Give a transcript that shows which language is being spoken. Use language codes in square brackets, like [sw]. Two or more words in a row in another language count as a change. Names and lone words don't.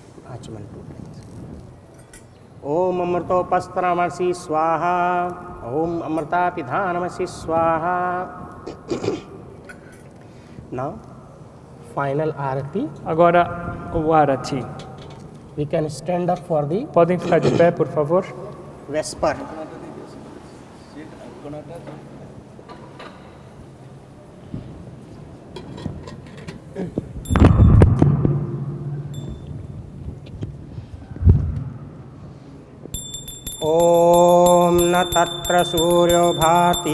[en] आचमन 2 times. [sa] ओम अमृतोपस्त्रमसि स्वाहा. ओम अमृतापिधानमसि स्वाहा. [en] Now, final arati. [pt] Agora o Arati. [en] We can stand up for the [pt] Podem ficar de pé, por favor? Vesper. [sa] ओम न तत्र सूर्यो भाति